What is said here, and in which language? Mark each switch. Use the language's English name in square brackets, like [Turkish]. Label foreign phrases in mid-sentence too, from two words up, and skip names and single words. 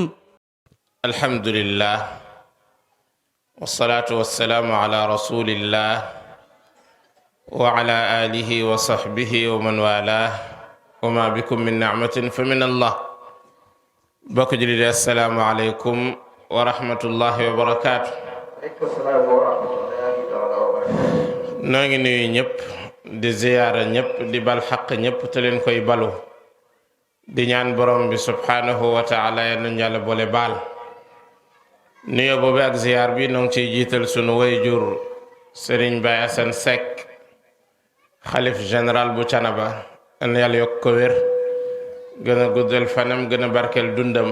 [Arabic] الحمد لله والصلاة والسلام على رسول الله وعلى آله وصحبه ومن والاه وما بكم من نعمة فمن الله. بك جليل السلام عليكم ورحمة الله وبركاته. [Wolof] Ñu ngi nuyu ñep di ziyara ñep di bal haq ñep te len koy balu di ñaan borom bi [Arabic] سبحانه وتعالى [Wolof] yalla ñala bolé bal nuyo bobu ak ziyar bi nong ci jital sunu wayjur Serigne Baye Assane Seck khalif général bu Thiénaba an yalla yok ko wér gëna guddal fanam gëna barkel dundam.